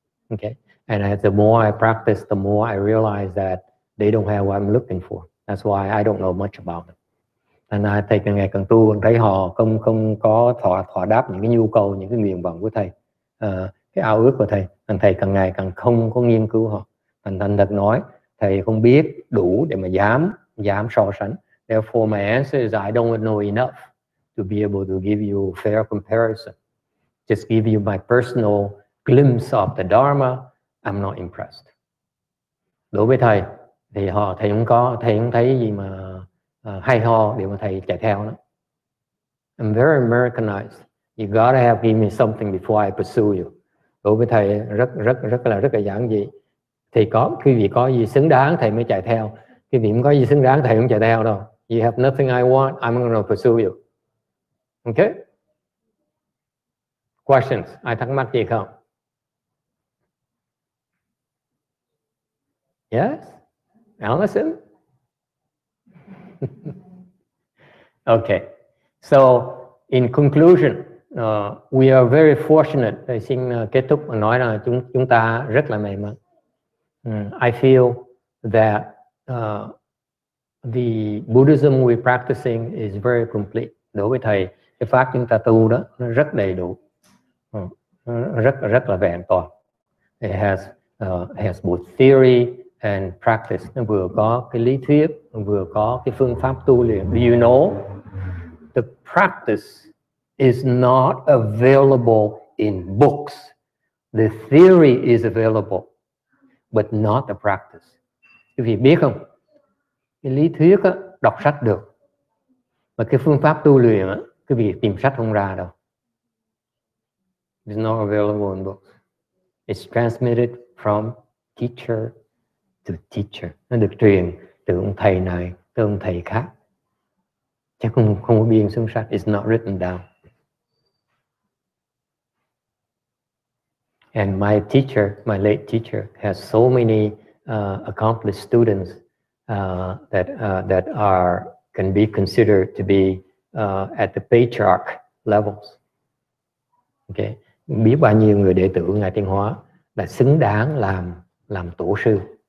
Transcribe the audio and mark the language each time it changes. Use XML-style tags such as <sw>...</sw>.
<en>Okay, and the more I practice, the more I realize that they don't have what I'm looking for. That's why I don't know much about them.</en> <vi>And thầy càng ngày càng tu, thấy họ không có thỏa đáp những cái nhu cầu, những cái nguyện vọng của thầy, cái ao ước của thầy. Thành thầy càng ngày càng không có nghiên cứu họ. Thành thật nói, thầy không biết đủ để mà dám so sánh.</vi> <en>Therefore, my answer is I don't know enough to be able to give you fair comparison. Just give you my personal glimpse of the Dharma. I'm not impressed.</en> <vi>Đối với thầy thì thầy không thấy gì mà hay ho để mà thầy chạy theo đó.</vi> <en>I'm very Americanized. You gotta have give me something before I pursue you.</en> <vi>Đối với thầy rất là giản dị. Thì quý vị có gì xứng đáng thầy mới chạy theo. Quý vị không có gì xứng đáng thầy không chạy theo đâu.</vi> <en>You have nothing I want, I'm going to pursue you. Okay? Questions?</en> <vi>Ai thắc mắc gì không?</vi> <en>Yes? Allison? Okay. So, in conclusion, we are very fortunate.</en> <vi>Thầy xin kết thúc và nói là chúng ta rất là may mắn.</vi> <en>I feel that the Buddhism we're practicing is very complete.</en> <vi>Đối với thầy, cái pháp chúng ta tu đó nó rất đầy đủ, rất là vẹn toàn.</vi> <en>It has both theory and practice.</en> <vi>Nó vừa có cái lý thuyết, vừa có cái phương pháp tu luyện.</vi> <en>Do you know the practice is not available in books. The theory is available, but not the practice.</en> <vi>Quý vị biết không? Cái lý thuyết á, đọc sách được, mà cái phương pháp tu luyện á, quý vị tìm sách không ra đâu.</vi> <en>It's not available in books. It's transmitted from teacher to teacher.</en> <vi>Nó được truyền từ ông thầy này tới ông thầy khác. Chứ không có biên xuống sách.</vi> <en>It's not written down. And my teacher, my late teacher, has so many accomplished students that can be considered to be at the patriarch levels.</en> <vi>Okay, biết bao nhiêu người đệ tử ngài Tiến Hóa là xứng đáng làm tổ sư.</vi>